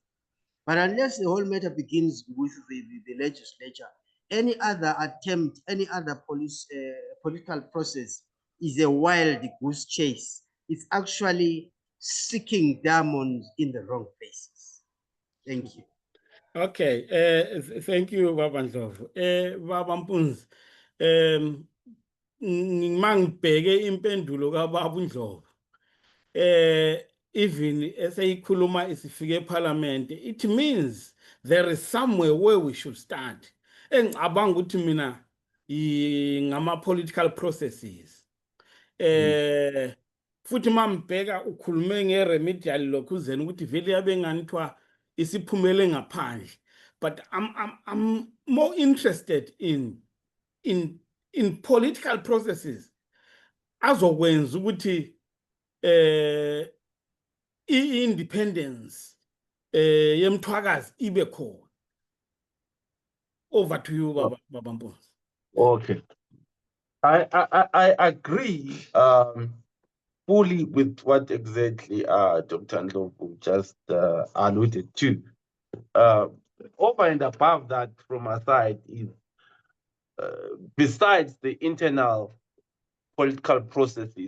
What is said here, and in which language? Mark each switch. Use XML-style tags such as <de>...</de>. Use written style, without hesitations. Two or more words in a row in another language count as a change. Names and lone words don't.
<en>But unless the whole matter begins with the legislature, any other attempt, any other political process is a wild goose chase. It's actually seeking diamonds in the wrong places. Thank you. Okay, thank you, Baba Ndlovu.</en> <nd>Baba Mpunzi, ngibheke impendulo kaBaba Ndlovu.</nd> <en>Even</en> <nd>eseyikhuluma isifike eParliament,</nd> <en>it means there is somewhere where we should start.</en> <nd>Engicabanga ukuthi mina ngama-</nd> <en>political processes.</en> <nd>Futhi mambheka ukhulume nge-remedial lokhuzeni ukuthi vele yabe nganithiwa isiphumele ngaphandle.</nd> <en>But I'm more interested in political processes</en> <nd>azokwenza ukuthi</nd> <en>i-independence</en> <nd>yemthwakazi ibe khona.</nd> <en>Over to you, Baba Mpunzi. Okay. I agree fully with what exactly Dr. Ndlovu just alluded to. Over and above that, from our side, is besides the internal political processes</en>